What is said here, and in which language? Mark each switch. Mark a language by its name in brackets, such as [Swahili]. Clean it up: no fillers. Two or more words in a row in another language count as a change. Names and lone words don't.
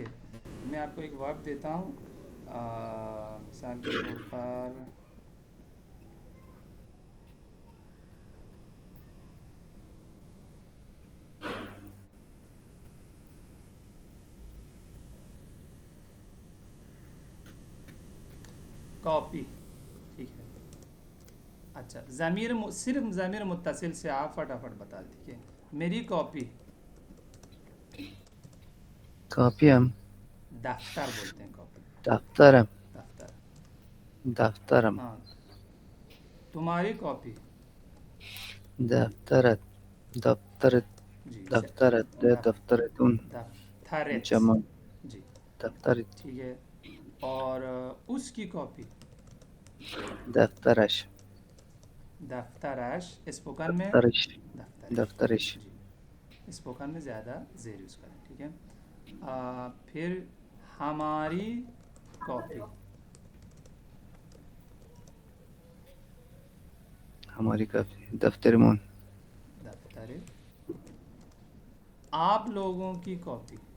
[Urdu] میں آپ کو ایک ورڈ دیتا ہوں، مثال کے طور پر کاپی، ٹھیک ہے. اچھا صرف ضمیر متصل سے آپ فٹافٹ بتا دیں، ٹھیک ہے. میری کاپی، کاپی ہم دفتر بولتے ہیں کاپی، [Persian] دفترم [Urdu] دفتر. [Persian] دفترم [Urdu] ہاں تمہاری کاپی، [Persian] دفترت دفترت [Urdu] جی [Persian] دفترت دفترتون دفترت [Urdu] جمع جی، [Persian] دفترت [Urdu] ٹھیک ہے. اور اس کی کاپی، [Persian] دفترش [Urdu] دفترش، اسپوکن میں [Persian] دفترش دفترش دفترش [Urdu] جی، اسپوکن میں زیادہ زیر یوز کریں، ٹھیک ہے. پھر ہماری کاپی، ہماری کاپی دفترمون دفتر. آپ لوگوں کی کاپی،